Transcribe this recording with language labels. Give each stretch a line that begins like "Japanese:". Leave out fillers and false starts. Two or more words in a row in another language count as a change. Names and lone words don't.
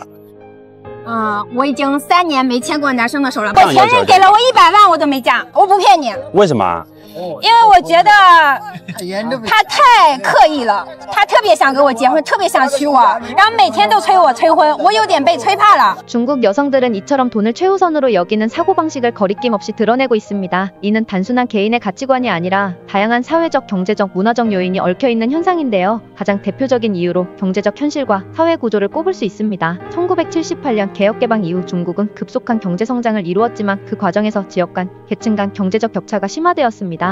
Chinese: 我已经3年没牵过男生的手了。我前任给了我100万，我都没嫁，我不骗你。为什么？因为我觉得他太刻意了，他特别想跟我结婚，特别想娶我，然后每天都催我催婚，我有点被催怕了。
Korean: 중국 여성들은 이처럼 돈을 최우선으로 여기는 사고방식을 거리낌 없이 드러내고 있습니다. 이는 단순한 개인의 가치관이 아니라 다양한 사회적, 경제적, 문화적 요인이 얽혀있는 현상인데요. 가장 대표적인 이유로 경제적 현실과 사회 구조를 꼽을 수 있습니다. 1978년 개혁개방 이후 중국은 급속한 경제성장을 이루었지만 그 과정에서 지역 간, 계층 간 경제적 격차가 심화되었습니다.